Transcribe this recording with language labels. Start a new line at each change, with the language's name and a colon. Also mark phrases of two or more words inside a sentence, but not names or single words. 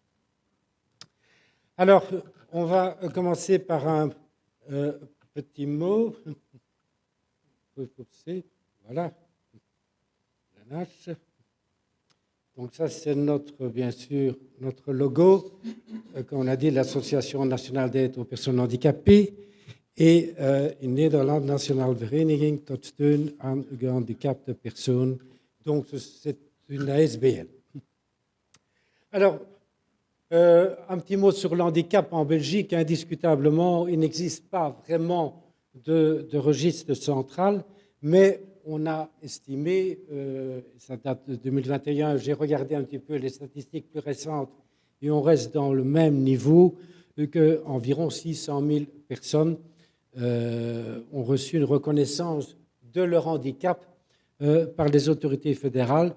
French: Alors, on va commencer par un petit mot. Voilà. l'ANH. Donc ça, c'est bien sûr, notre logo. Comme on a dit, l'Association nationale d'aide aux personnes handicapées.
Dutch: Et in Nederland Nationale Vereniging tot steun aan gehandicapte personen.
French: Donc, c'est une ASBL. Alors, un petit mot sur l'handicap en Belgique. Indiscutablement, il n'existe pas vraiment de registre central, mais on a estimé, ça date de 2021, j'ai regardé un petit peu les statistiques plus récentes, et on reste dans le même niveau qu'environ 600 000 personnes ont reçu une reconnaissance de leur handicap par les autorités fédérales.